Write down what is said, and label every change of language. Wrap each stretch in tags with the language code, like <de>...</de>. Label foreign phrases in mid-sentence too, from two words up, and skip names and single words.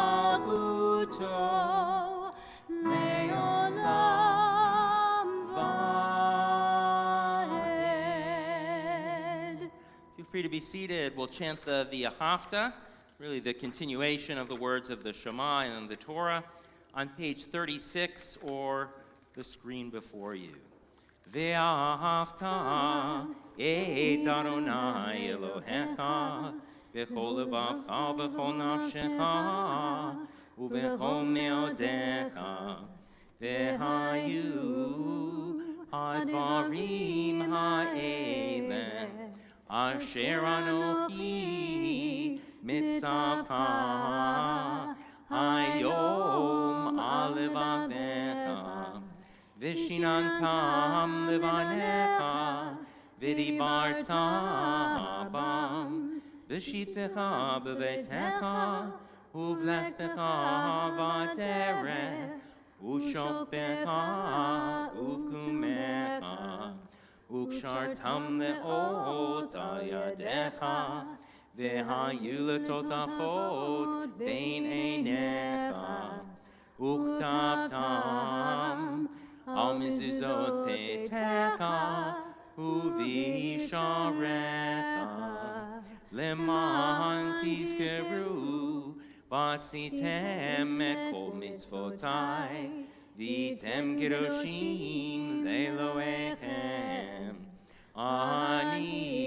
<he>מלכותו לעולם ועד.</he> <en>Feel free to be seated. We'll chant the V'ahavta, really the continuation of the words of the Shema and the Torah, on page 36 or the screen before you.</en> <he>ואהבת את ה' אלהיך בכל לבבך ובכל נפשך ובכל מאדך והיו הדברים האלה אשר אנכי מצוך היום על לבבך ושננתם לבניך, ודברת בם בשבתך בביתך ובלכתך בדרך ובשכבך ובקומך וקשרתם לאות על ידך והיו לטטפת בין עיניך, וכתבתם על מזזות ביתך ובשעריך למען תזכרו ועשיתם את כל מצותי והייתם קדשים לאלהיכם אני</he>